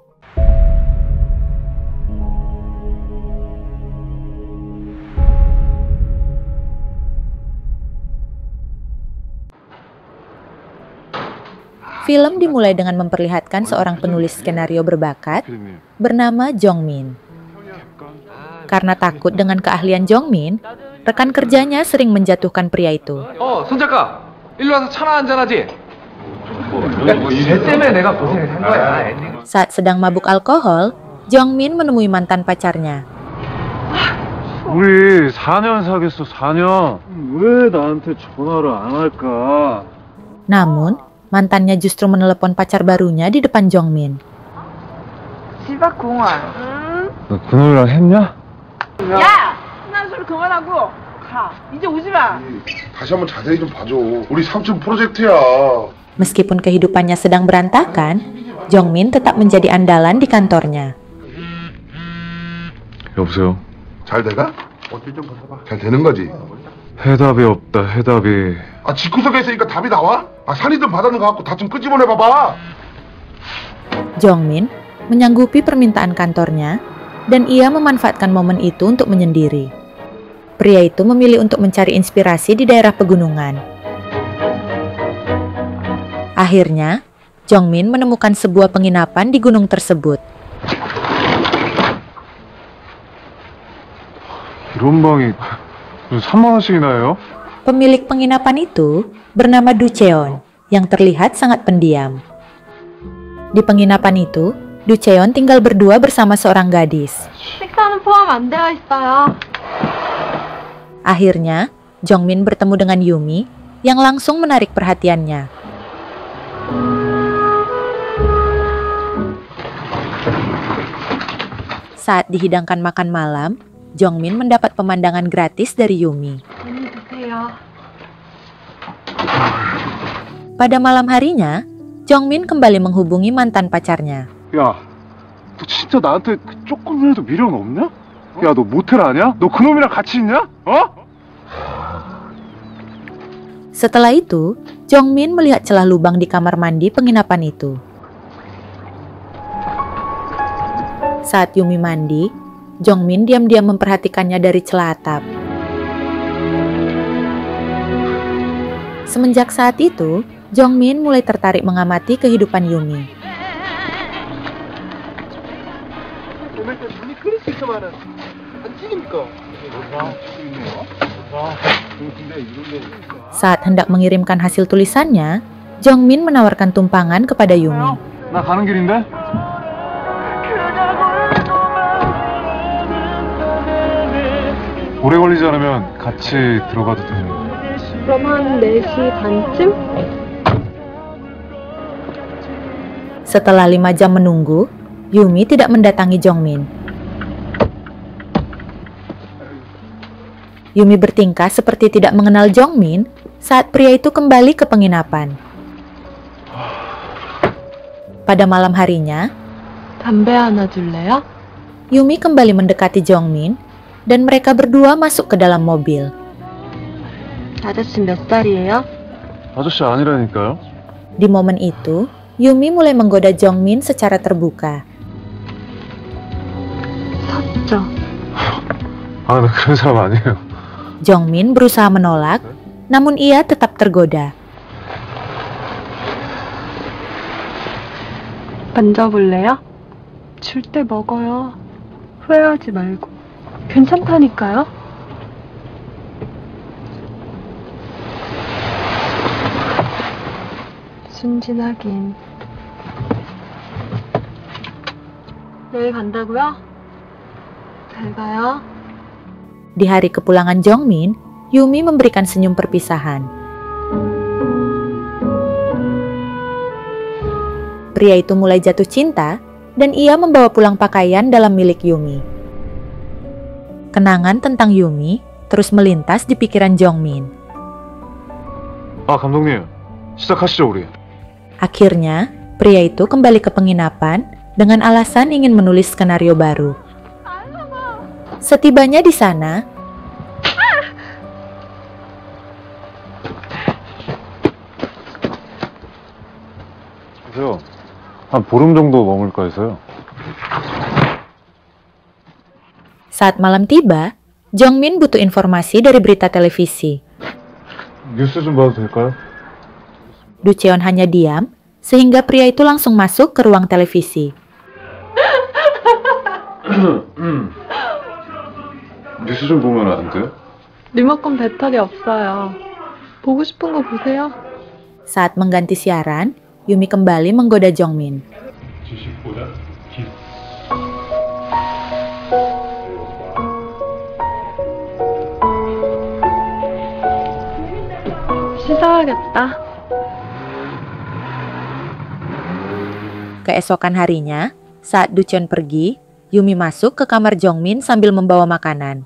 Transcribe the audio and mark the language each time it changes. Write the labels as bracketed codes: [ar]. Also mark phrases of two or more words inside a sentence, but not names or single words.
[id] Film dimulai dengan memperlihatkan seorang penulis skenario berbakat bernama Jong Min. Karena takut dengan keahlian Jong Min, rekan kerjanya sering menjatuhkan pria itu. [ko] 손 작가, 일로 와서 차나 한잔 하지? 쟤 때문에 내가 고생을 한 거야. [id] Saat sedang mabuk alkohol, Jong Min menemui mantan pacarnya. [ko] 우리 4년 사귀었어, 4년. 왜 나한테 전화를 안 할까? [id] Namun, mantannya justru menelepon pacar barunya di depan Jong Min. [ko] 집 앞 공원. 너 그놈이랑 했냐? 야! 난 소리 그만하고 가. 이제 오지 마. 다시 한번 자세히 좀 봐줘. 우리 삼촌 프로젝트야. [id] Meskipun kehidupannya sedang berantakan, Jong Min tetap menjadi andalan di kantornya. [ko] 여보세요? 잘 돼가? 어찌 좀 벗어봐. 잘 되는 거지? 해답이 없다, 해답이. 아, 집구석에 있으니까 답이 나와? 아, 산이든 바다든 가갖고 다 좀 끄집어내봐봐. [id] Jong Min menyanggupi permintaan kantornya dan ia memanfaatkan momen itu untuk menyendiri. Pria itu memilih untuk mencari inspirasi di daerah pegunungan. Akhirnya, Jong Min menemukan sebuah penginapan di gunung tersebut. [ko] 이런 방이 3만 원씩이나 해요? [id] Pemilik penginapan itu bernama Du Cheon yang terlihat sangat pendiam. Di penginapan itu, Du Cheon tinggal berdua bersama seorang gadis. [ko] 식사는 포함 안 되어 있어요. [id] Akhirnya, Jong Min bertemu dengan Yumi yang langsung menarik perhatiannya. Saat dihidangkan makan malam, Jong Min mendapat pemandangan gratis dari Yumi. [ko] 많이 드세요. [id] Pada malam harinya, Jong Min kembali menghubungi mantan pacarnya. [ko] 야, 너 진짜 나한테 조금이라도 미련 없냐? 야, 너 모텔 아냐? 너 그놈이랑 같이 있냐? 어? [id] Setelah itu, Jong Min melihat celah lubang di kamar mandi penginapan itu. Saat Yumi mandi, Jong Min diam-diam memperhatikannya dari celah atap. Semenjak saat itu, Jong Min mulai tertarik mengamati kehidupan Yumi. Saat hendak mengirimkan hasil tulisannya, Jong Min menawarkan tumpangan kepada Yumi. [ko] 나 가는 길인데? 오래 걸리지 않으면 같이 들어가도 되는 거야. 그럼 한 4시 반쯤? [id] Setelah 5 jam menunggu, Yumi tidak mendatangi Jong Min. Yumi bertingkah seperti tidak mengenal Jong Min saat pria itu kembali ke penginapan. Pada malam harinya, [ko] 담배 하나 줄래요? [id] Yumi kembali mendekati Jong Min dan mereka berdua masuk ke dalam mobil. [ko] 아저씨 몇 살이에요? 아저씨 아니라니까요? [id] Di momen itu, Yumi mulai menggoda Jong Min secara terbuka. [ko] 섰죠. 아, 나 그런 사람 아니에요. [id] Jong Min berusaha menolak, namun ia tetap tergoda. [ko] 만져볼래요? 줄 때 먹어요. 후회하지 말고. 괜찮다니까요? 순진하긴. 내일 간다고요? 잘 가요. [id] Di hari kepulangan Jong Min, Yumi memberikan senyum perpisahan. Pria itu mulai jatuh cinta dan ia membawa pulang pakaian dalam milik Yumi. Kenangan tentang Yumi terus melintas di pikiran Jong Min. [ko] 아, 감독님. 시작하시죠, 우리. [id] Akhirnya, pria itu kembali ke penginapan dengan alasan ingin menulis skenario baru. Setibanya di sana, [ko] 그래서 한 보름 정도 머물까 해서요. [id] saat malam tiba, Jongmin butuh informasi dari berita televisi. [ko] 뉴스 좀 봐도 될까요? [id] Du Cheon hanya diam, sehingga pria itu langsung masuk ke ruang televisi. [ko] 뉴스 좀 보면 안 돼요? 리모컨 배터리 없어요. 보고 싶은 거 보세요. [id] Saat mengganti siaran, Yumi kembali menggoda Jongmin. [ko] 씻어야겠다. [id] Keesokan harinya, saat Du Cheon pergi, Yumi masuk ke kamar Jongmin sambil membawa makanan.